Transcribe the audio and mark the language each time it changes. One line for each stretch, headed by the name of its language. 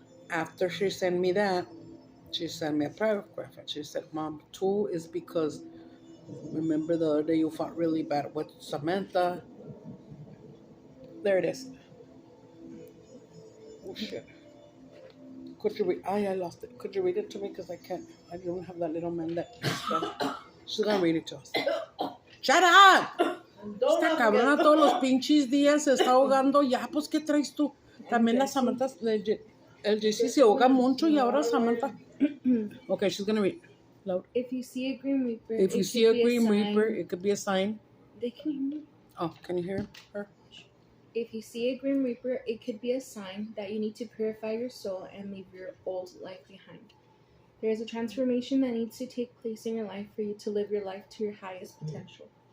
English: After she sent me that, she sent me a paragraph, and she said, Mom, 2 is because remember the other day you fought really bad with Samantha? There it is. Oh, shit. Could you read? I lost it. Could you read it to me? Because I can't. I don't have that little man that. She's going to read it to us. Shut up!
Spanish: Esta cabrona todos los pinches días se está ahogando. Ya, pues, ¿qué traes tú? También la Samantha, el JC se ahoga mucho y ahora Samantha.
English: Okay, she's going to read loud. If you see a Grim Reaper, If you see a Grim Reaper, it could be a sign. They can hear me. Oh, can you hear her? If you see a Grim Reaper, it could be a sign that you need to purify your soul and leave your old life behind. There is a transformation that needs to take place in your life for you to live your life to your highest potential.